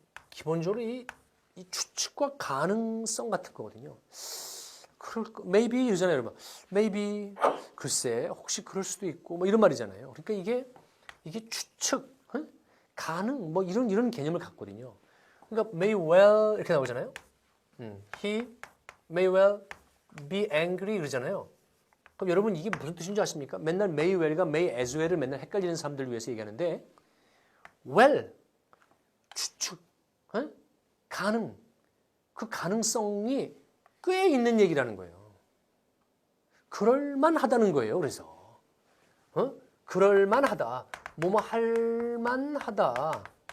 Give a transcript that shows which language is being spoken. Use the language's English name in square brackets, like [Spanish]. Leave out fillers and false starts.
[Korean] 기본적으로 이 추측과 가능성 같은 거거든요. maybe 이러잖아요, 여러분. maybe 글쎄 혹시 그럴 수도 있고 뭐 이런 말이잖아요. 그러니까 이게 추측, 가능 뭐 이런 개념을 갖거든요. 그러니까 may well 이렇게 나오잖아요. [English] He may well be angry [Korean] 그러잖아요. 그럼 여러분 이게 무슨 뜻인지 아십니까? 맨날 [English] may well [Korean] 과 [English] may as well [Korean] 을 맨날 헷갈리는 사람들을 위해서 얘기하는데 well 추측, 가능 그 가능성이 꽤 있는 얘기라는 거예요. 그럴만하다는 거예요. 그래서 그럴만하다, 뭐뭐 할만하다.